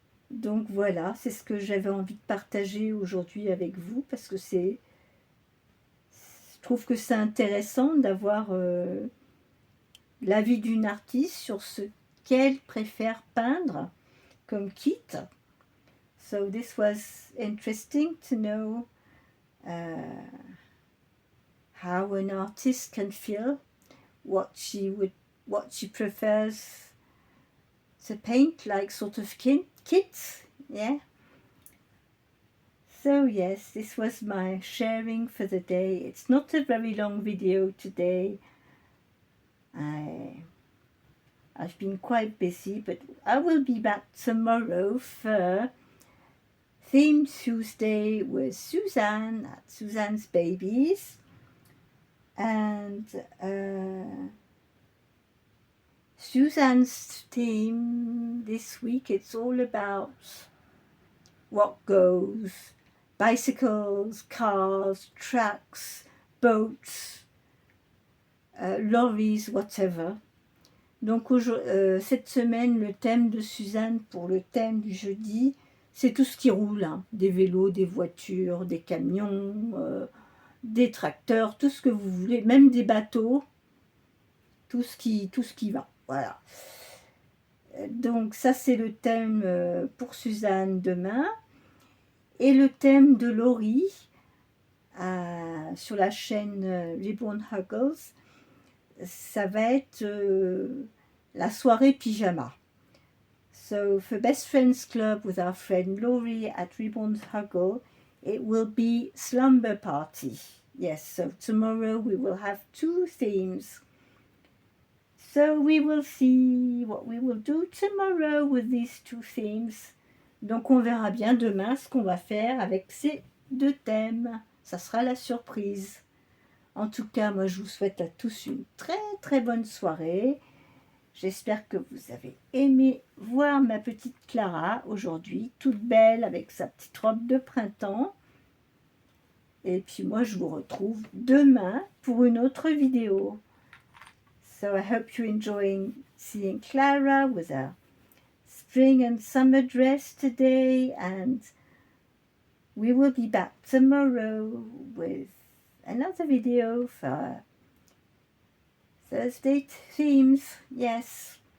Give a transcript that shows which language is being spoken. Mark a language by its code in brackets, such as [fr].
[fr] Donc voilà, c'est ce que j'avais envie de partager aujourd'hui avec vous, parce que je trouve que c'est intéressant d'avoir l'avis d'une artiste sur ce qu'elle préfère peindre comme kit. [en] So this was interesting to know how an artist can feel, what she prefers to paint, like sort of kits, yeah. So yes, this was my sharing for the day. It's not a very long video today. I've been quite busy, but I will be back tomorrow for Theme Tuesday with Suzanne at Suzanne's Babies. And Suzanne's theme this week, it's all about what goes. Bicycles, cars, trucks, boats, lorries, whatever. [fr] Donc cette semaine, le thème de Suzanne pour le thème du jeudi, c'est tout ce qui roule, hein. Des vélos, des voitures, des camions, des tracteurs, tout ce que vous voulez, même des bateaux, tout ce qui va. Voilà. Donc ça, c'est le thème pour Suzanne demain. Et le thème de Laurie sur la chaîne Reborn Huggles, ça va être la soirée pyjama. [en] So for Best Friends Club with our friend Laurie at Reborn Huggle, it will be slumber party. Yes, so tomorrow we will have 2 themes. So we will see what we will do tomorrow with these 2 themes. [fr] Donc on verra bien demain ce qu'on va faire avec ces 2 thèmes. Ça sera la surprise. En tout cas, moi je vous souhaite à tous une très bonne soirée. J'espère que vous avez aimé voir ma petite Clara aujourd'hui, toute belle avec sa petite robe de printemps. Et puis moi je vous retrouve demain pour une autre vidéo. [en] So I hope you're enjoying seeing Clara with her spring and summer dress today, and we will be back tomorrow with another video for Thursday themes. Yes.